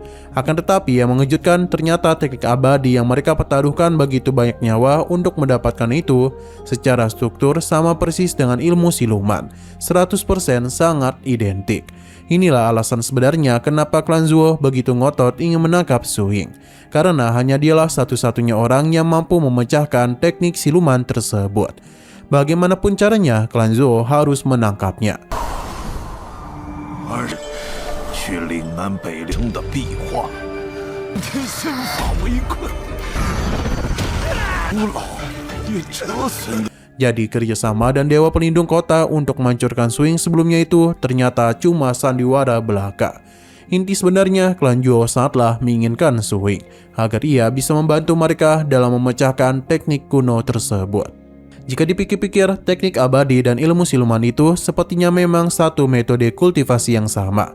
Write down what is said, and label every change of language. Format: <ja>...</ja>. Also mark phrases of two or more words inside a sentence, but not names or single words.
<id>Akan tetapi yang mengejutkan, ternyata teknik abadi yang mereka pertaruhkan begitu banyak nyawa untuk mendapatkan itu secara struktur sama persis dengan ilmu siluman, 100% sangat identik. Inilah alasan sebenarnya kenapa klan Zhao begitu ngotot ingin menangkap Su Ying, karena hanya dialah satu-satunya orang yang mampu memecahkan teknik siluman tersebut. Bagaimanapun caranya, klan Zhao harus menangkapnya.</id> <zh>去岭南北陵的壁画，天仙法围困，孤老也折损。</zh> <id>Jadi kerjasama dan Dewa Pelindung Kota untuk menghancurkan Su Ying sebelumnya itu ternyata cuma sandiwara belaka. Inti sebenarnya klan Zhuo sangatlah menginginkan Su Wing agar ia bisa membantu mereka dalam memecahkan teknik kuno tersebut. Jika dipikir-pikir, teknik abadi dan ilmu siluman itu sepertinya memang satu metode kultivasi yang sama.</id>